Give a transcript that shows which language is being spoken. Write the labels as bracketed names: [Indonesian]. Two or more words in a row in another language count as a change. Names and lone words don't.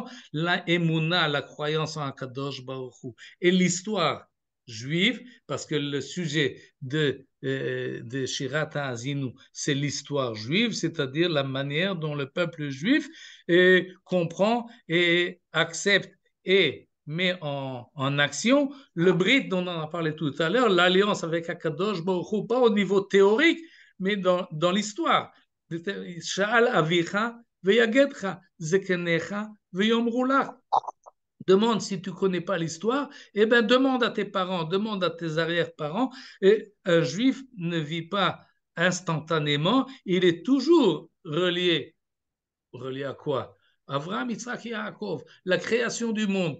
[French] La Emouna, la croyance en Kadosh Baruch Hu, et l'histoire juive, parce que le sujet de Shirat HaAzinu, c'est l'histoire juive, c'est-à-dire la manière dont le peuple juif comprend et accepte et met en action le brit dont on a parlé tout à l'heure, l'alliance avec Akadosh Baruch Hu, pas au niveau théorique, mais dans l'histoire. [Hebrew] שאל אביך ויגדך זקניך ויאמרו לך. [French] Demande si tu ne connais pas l'histoire, eh bien demande à tes parents, demande à tes arrière-parents. Et un juif ne vit pas instantanément, il est toujours relié. Relié à quoi? Avraham, Yitzhak et Yaakov, la création du monde.